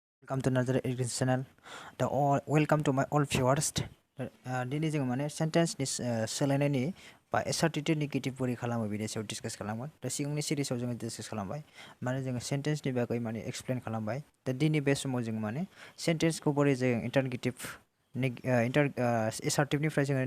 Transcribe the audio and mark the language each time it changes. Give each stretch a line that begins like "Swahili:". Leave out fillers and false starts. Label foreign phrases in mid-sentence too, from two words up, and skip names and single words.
English: welcome to Narzary Education channel. Welcome to my all viewers.
Bodo: दिनै जों माने सेन्टेन्स नि सोलायनायनि बा
English: assertive negative
Bodo: बोरै खालामो बिनि सायाव डिसकास खालामगोन दा सिगांनि सिरिजआव जों डिसकास खालामबाय माने जों सेन्टेन्स नि बागै माने एक्सप्लेन खालामबाय दा दिनै बे समाव जों माने सेन्टेन्स खौ बोरै जों
English: interrogative assertive
Bodo: निफ्राय जों